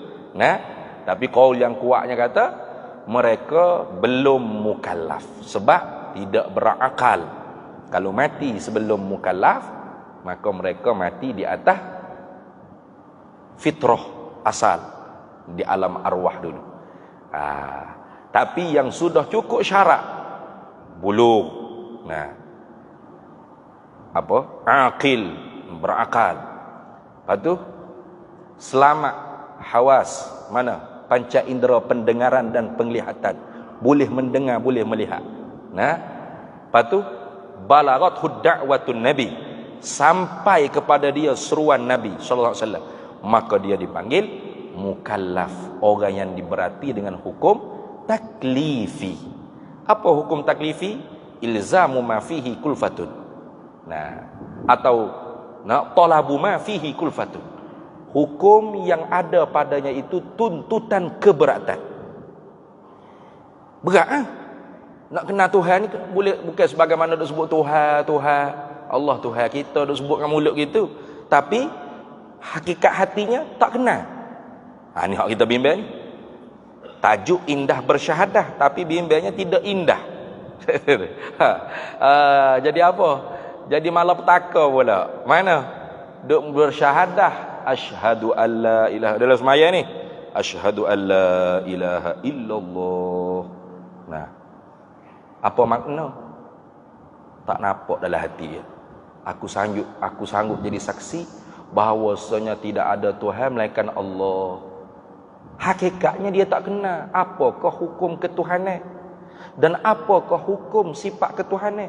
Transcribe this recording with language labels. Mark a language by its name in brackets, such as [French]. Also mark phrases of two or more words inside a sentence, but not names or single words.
[Malay] Tapi qaul yang kuatnya kata mereka belum mukallaf sebab tidak berakal. Kalau mati sebelum mukallaf, maka mereka mati di atas fitrah asal, di alam arwah dulu. Tapi yang sudah cukup syarat, bulugh, aqil, berakal. Lepas tu selamat hawas, mana panca indera pendengaran dan penglihatan, boleh mendengar, boleh melihat. Lepas tu [Arabic] بلغته دعوة النبي, [Malay] sampai kepada dia seruan Nabi [Arabic] صلى الله عليه وسلم, [Malay] maka dia dipanggil mukallaf, orang yang diberati dengan hukum taklifi. Apa hukum taklifi? [Arabic] إلزام ما فيه كلفة. Atau طلب ما فيه كلفة. [Malay] Hukum yang ada padanya itu tuntutan keberatan. Berat nak kenal Tuhan ni, boleh bukan sebagaimana duk sebut Tuhan, Allah Tuhan kita duk sebut dengan mulut gitu, tapi hakikat hatinya tak kenal. Ni hak kita bimbang ni. Tajuk indah bersyahadah, tapi bimbangnya tidak indah. Jadi apa? Jadi malapetaka pula. Mana? Duk bersyahadah, [Arabic] أشهد أن لا إله, [Malay] dalam semaya ni, [Arabic] أشهد أن لا إله إلا الله. [Malay] Apa makna? Tak nampak dalam hati dia. Aku sanggup jadi saksi bahawasanya tidak ada Tuhan melainkan Allah. Hakikatnya dia tak kenal apakah hukum ketuhanan dan apakah hukum sifat ketuhanan.